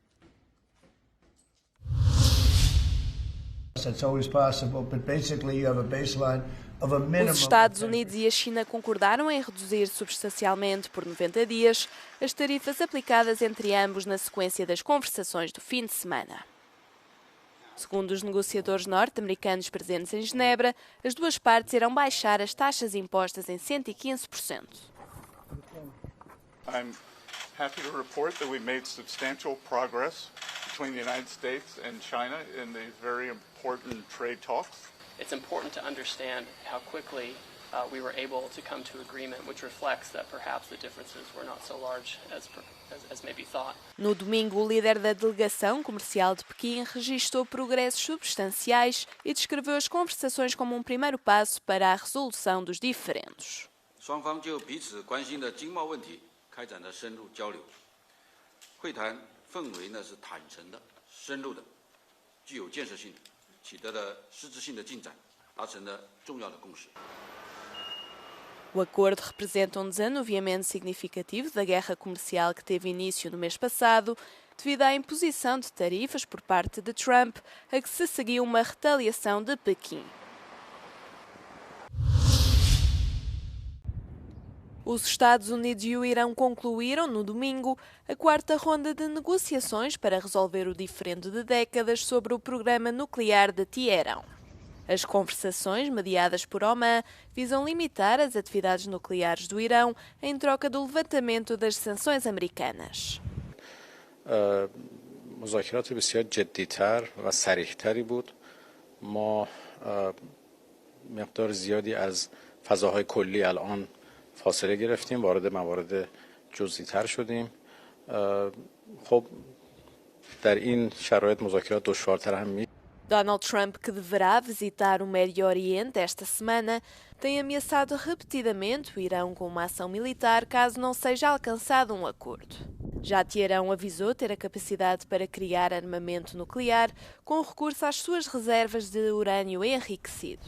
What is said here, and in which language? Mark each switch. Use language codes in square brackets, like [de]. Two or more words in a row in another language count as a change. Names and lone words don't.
[pt] Os Estados Unidos e a China concordaram em reduzir substancialmente por 90 dias as tarifas aplicadas entre ambos na sequência das conversações do fim de semana. Segundo os negociadores norte-americanos presentes em Genebra, as duas partes irão baixar as taxas impostas em 115%. [en] I'm happy to report that we made substantial progress between the United States and China in these very important trade talks. It's important to understand how quickly we were able to come to agreement, which reflects that perhaps the differences were not so large as maybe thought. [pt] No domingo, o líder da delegação comercial de Pequim registrou progressos substanciais e descreveu as conversações como um primeiro passo para a resolução dos diferendos. [zh] 双方就彼此关心的经贸问题开展了深入交流。会谈氛围呢是坦诚的、深入的、具有建设性的，取得了实质性的进展，达成了重要的共识。 [pt] O acordo representa um desanuviamento significativo da guerra comercial que teve início no mês passado, devido à imposição de tarifas por parte de Trump, a que se seguiu uma retaliação de Pequim. Os Estados Unidos e o Irão concluíram, no domingo, a 4ª ronda de negociações para resolver o diferendo de décadas sobre o programa nuclear de Teherão. As conversações, mediadas por Oman, visam limitar as atividades nucleares do Irão em troca do levantamento das sanções americanas. [fa] مذاکرات بسیار جدی‌تر و صریح‌تری بود. ما مقدار زیادی از فضاهای کلی الان فاصله گرفتیم، وارد موارد جزئی‌تر شدیم. خب در این شرایط مذاکرات دشوارتر هم میشه. [pt] Donald Trump, que deverá visitar o Médio Oriente esta semana, tem ameaçado repetidamente o Irão com uma ação militar caso não seja alcançado um acordo. Já Teherão avisou ter a capacidade para criar armamento nuclear com recurso às suas reservas de urânio enriquecido.